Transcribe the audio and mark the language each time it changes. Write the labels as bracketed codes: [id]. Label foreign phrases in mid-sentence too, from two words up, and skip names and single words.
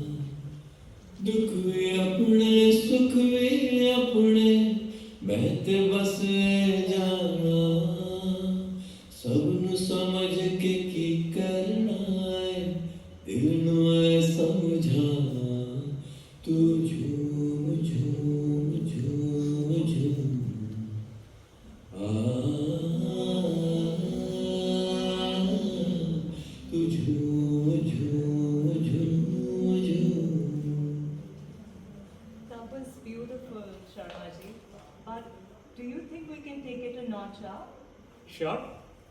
[pa] ਦੁੱਖ ਭੀ ਅਪਨੇ ਸੁੱਖ ਭੀ ਅਪਨੇ ਮੈਂ ਤੇ ਬਸ ਜਾਣਾ। ਸਭਨੂੰ ਸਮਝ ਕੇ ਕੀ ਕਰਨਾ ਹੈ ਦਿਲ ਨੂੰ ਐ ਸਮਝਾਣਾ। ਤੂ ਝੂਮ ਝੂਮ ਝੂਮ ਝੂਮ ਤੂ ਝੂਮ ਝੂਮ ਝੂਮ ਝੂਮ। [en] That was beautiful, Sharma ji. But do you think we can take it a notch up? श्योर।